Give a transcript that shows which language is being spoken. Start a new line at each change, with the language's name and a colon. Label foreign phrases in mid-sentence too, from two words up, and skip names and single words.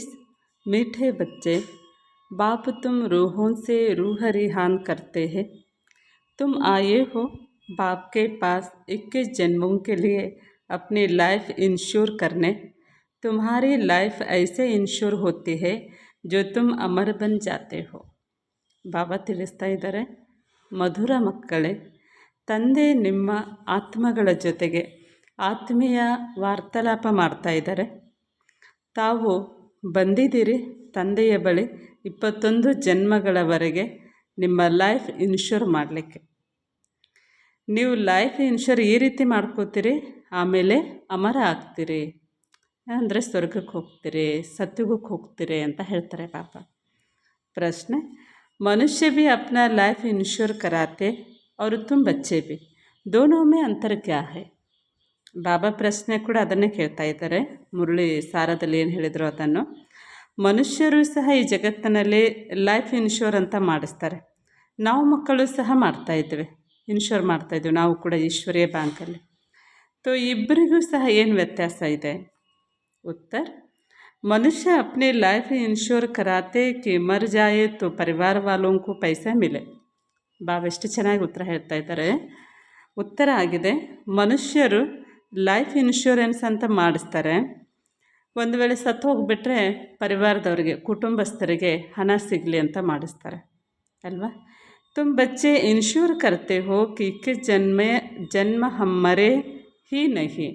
Hindi: मीठे बच्चे, बाप तुम रूहों से रूह रिहान करते हैं। तुम आए हो बाप के पास 21 जन्मों के लिए अपनी
English: life insure
Hindi: करने। तुम्हारी लाइफ ऐसे इंश्योर होती है जो तुम अमर बन जाते हो।
Kannada: ಬಾಬಾ ತಿಳಿಸ್ತಾ ಇದ್ದಾರೆ, ಮಧುರ ಮಕ್ಕಳೇ, ತಂದೆ ನಿಮ್ಮ ಆತ್ಮಗಳ ಜೊತೆಗೆ ಆತ್ಮೀಯ ವಾರ್ತಾಲಾಪ ಮಾಡ್ತಾ ಇದ್ದಾರೆ. ತಾವು ಬಂದಿದ್ದೀರಿ ತಂದೆಯ ಬಳಿ 21 ಜನ್ಮಗಳವರೆಗೆ ನಿಮ್ಮ
English: life insure
Kannada: ಮಾಡಲಿಕ್ಕೆ. ನೀವು
English: life insure
Kannada: ಈ ರೀತಿ ಮಾಡ್ಕೋತೀರಿ, ಆಮೇಲೆ ಅಮರ ಆಗ್ತೀರಿ, ಅಂದರೆ ಸ್ವರ್ಗಕ್ಕೆ ಹೋಗ್ತೀರಿ, ಸತ್ಯುಗಕ್ಕೆ ಹೋಗ್ತೀರಿ ಅಂತ ಹೇಳ್ತಾರೆ ಬಾಬಾ. ಪ್ರಶ್ನೆ,
Hindi: मनुष्य भी अपना
English: life insure
Hindi: कराते और तुम बच्चे भी, दोनों में अंतर क्या है?
Kannada: ಬಾಬಾ ಪ್ರಶ್ನೆ ಕೂಡ ಅದನ್ನೇ ಕೇಳ್ತಾ ಇದ್ದಾರೆ. ಮುರಳಿ ಸಾರದಲ್ಲಿ ಏನು ಹೇಳಿದ್ರು ಅದನ್ನು. ಮನುಷ್ಯರು ಸಹ ಈ ಜಗತ್ತಿನಲ್ಲಿ
English: life insure
Kannada: ಅಂತ ಮಾಡಿಸ್ತಾರೆ. ನಾವು ಮಕ್ಕಳು ಸಹ ಮಾಡ್ತಾಯಿದ್ದೇವೆ, ಇನ್ಶೂರ್ ಮಾಡ್ತಾಯಿದ್ದೀವಿ ನಾವು ಕೂಡ ಈಶ್ವರೀಯ ಬ್ಯಾಂಕಲ್ಲಿ. ತೋ ಇಬ್ಬರಿಗೂ ಸಹ ಏನು ವ್ಯತ್ಯಾಸ ಇದೆ? ಉತ್ತರ,
Hindi: मनुष्य अपने
English: life insure
Hindi: कराते कि मर जाए तो परिवार वालों को पैसा मिले.
Kannada: ಬಾಬಾ ಎಷ್ಟು ಚೆನ್ನಾಗಿ ಉತ್ತರ ಹೇಳ್ತಾ ಇದ್ದಾರೆ. ಉತ್ತರ ಆಗಿದೆ, ಮನುಷ್ಯರು
English: life insurance
Kannada: ಅಂತ ಮಾಡಿಸ್ತಾರೆ. ಒಂದು ವೇಳೆ ಸತ್ತು ಹೋಗಿಬಿಟ್ರೆ ಪರಿವಾರದವರಿಗೆ, ಕುಟುಂಬಸ್ಥರಿಗೆ ಹಣ ಸಿಗಲಿ ಅಂತ ಮಾಡಿಸ್ತಾರೆ ಅಲ್ವಾ.
Hindi: तुम बच्चे इंश्योर करते हो कि किस जन्म हम मरे ही नहीं.